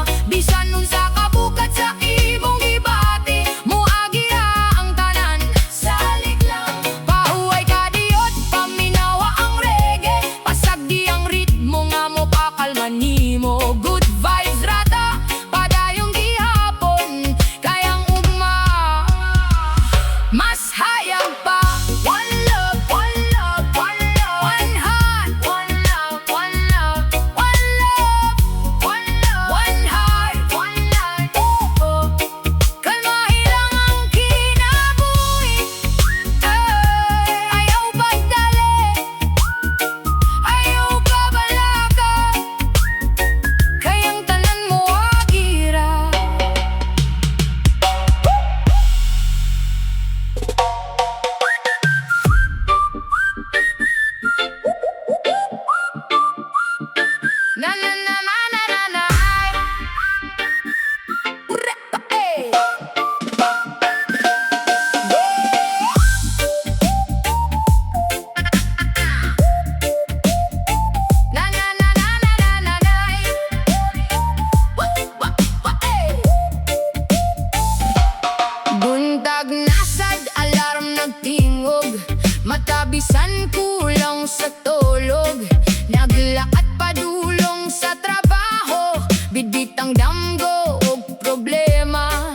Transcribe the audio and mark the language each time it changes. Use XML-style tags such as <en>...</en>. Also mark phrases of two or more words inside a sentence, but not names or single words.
<ceb>Bisan nun sa kabukat sa imong gibati, muagi ra ang tanan, salig lang. Pahuway ka diot, paminawa ang reggae, pasagdi ang ritmo nga mo pakalman nimo.</ceb> <en>Good vibes</en> <ceb>rata, padayong gihapon, kayang ugma mas hayag pa.</ceb> <en>One love, one love, one love, one heart, one love, one love, one love, one love, one heart, one life.</en> <ceb>Oh, kalmahi lang ang kinabuhi, ayaw pagdali, ayaw kabalaka, kayang tanan mo agira. Na na na na na na na ay. Ureka, eh. Na na na na na na na na ay. Wa, eh. Buntag nasad, alarm nagtingog, matabisan kulang sa tulog. Naglakad padulong sa trabaho, bidbit ang damgo og problema.</ceb>